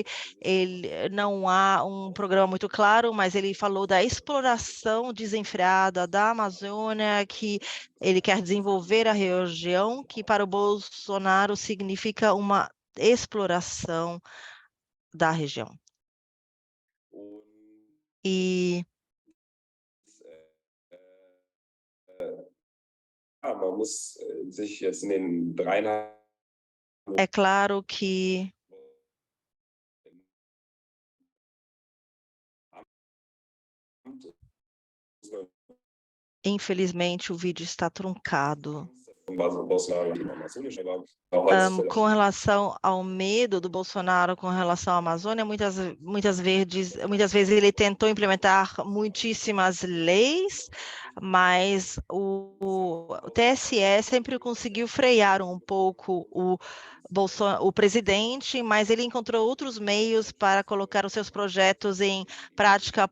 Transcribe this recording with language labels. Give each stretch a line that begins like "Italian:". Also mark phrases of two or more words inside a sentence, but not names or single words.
Portuguese: Não há um programa muito claro, mas ele falou da exploração desenfreada da Amazônia, que ele quer desenvolver a região, que para o Bolsonaro significa uma exploração da região. E
German: man muss sich jetzt in den 3,5
Portuguese: é claro que infelizmente o vídeo está truncado. Com relação ao medo do Bolsonaro com relação à Amazônia, muitas vezes ele tentou implementar muitíssimas leis, mas o TSE sempre conseguiu frear um pouco o presidente, mas ele encontrou outros meios para colocar os seus projetos em prática.